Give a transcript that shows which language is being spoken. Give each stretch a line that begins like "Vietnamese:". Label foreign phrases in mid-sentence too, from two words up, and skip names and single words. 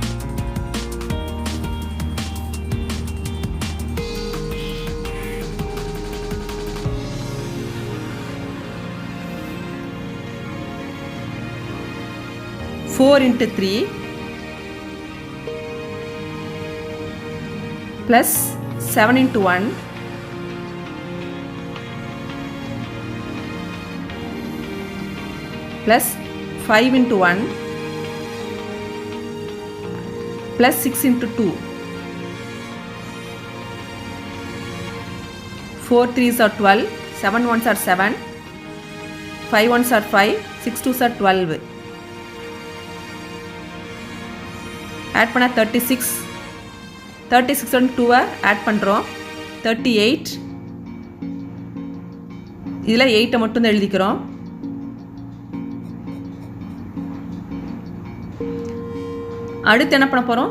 English: 4 into 3 plus 7 into 1 plus 5 into 1 plus 6 into 2. 4 3s are 12. 7 1s are 7. 5 1s are 5. 6 2s are 12.
Tamil: ஆட் பண்ணால் 36. 36 on 2 ஆட் பண்ணுறோம். 38. இதில் 8 மட்டும் தான் எழுதிக்கிறோம். அடுத்து என்ன பண்ண போகிறோம்?